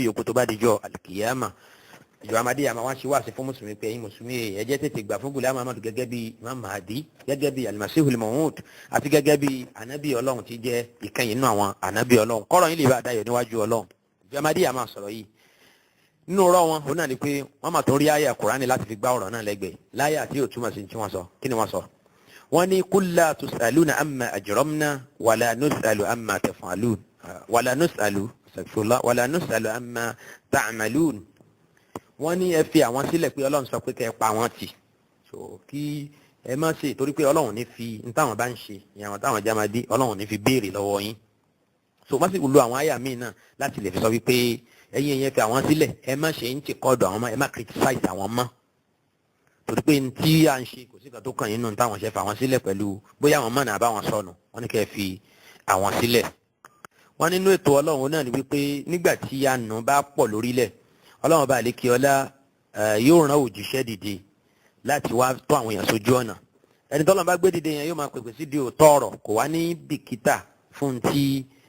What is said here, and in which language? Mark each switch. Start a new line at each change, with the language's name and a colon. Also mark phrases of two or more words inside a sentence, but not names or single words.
Yoruba: yòókù tó bá dijọ́ àlùkìyámà ìjọ Ahmadiyya máa wá ṣe wá sí fún mùsùlùmí pé ẹ̀yin mùsùlùmí ẹ jẹ́ tètè gbà fún Ghulam Ahmad gẹ́gẹ́ bí Imam Mahdi gẹ́gẹ́ bí Al-Masihul Maw'ud àti gẹ́gẹ́ bí ànábì Ọlọ́run tí jẹ́ ìkẹyìn nínú àwọn ànábì Ọlọ́run kọ́rọ̀ yín lè bá dayọ̀ níwájú Ọlọ́run ìjọ Ahmadiyya máa sọ̀rọ̀ yìí nínú ọ̀rọ̀ wọn òun náà ni pé wọ́n máa tó rí àyà Kùránì láti fi gbá ọ̀rọ̀ náà lẹ́gbẹ̀ẹ́ láyà tí yóò túmọ̀ sí tí wọ́n sọ kí ni wọ́n sọ wọ́n ní
Arabic: قل تسألون عما أجرمنا ولا نسأل عما تفعلون ولا نسأل عما تعملون
Yoruba: wọ́n ní ẹ fi àwọn sílẹ̀ pé Ọlọ́run sọ pé kẹ́ ẹ pa wọ́n tì so kí ẹ má ṣe torí pé Ọlọ́run ní fi ní táwọn bá ń ṣe ìyàwó táwọn jámadí Ọlọ́run ní fi béèrè lọ́wọ́ yín so wọ́n sì lo àwọn àyà míì náà láti lè fi sọ wípé ẹ̀yin yẹn fi àwọn sílẹ̀ ẹ má ṣe ń ti kọ́dọ̀ àwọn mọ́ ẹ má criticize àwọn mọ́ torí pé tí à ń ṣe kò sí kan tó kàn yín nù táwọn ṣe fà wọ́n sílẹ̀ pẹ̀lú bóyá àwọn mọ̀nà àbáwọn sọnù wọ́n ní kẹ́ fi àwọn sílẹ̀ wọ́n nínú ètò Ọlọ́run náà ni wípé nígbà tí àánú bá pọ̀ lórílẹ̀ Ọlọ́run bá lè kí ọlá yóò rán òjíṣẹ́ dìde láti wá tó àwọn èèyàn sójú ọ̀nà ẹni tọ́lọ́run bá gbé dìde yẹn yóò máa pèpè sí di òótọ́ ọ̀rọ̀ kò wá ní bìkítà fún tí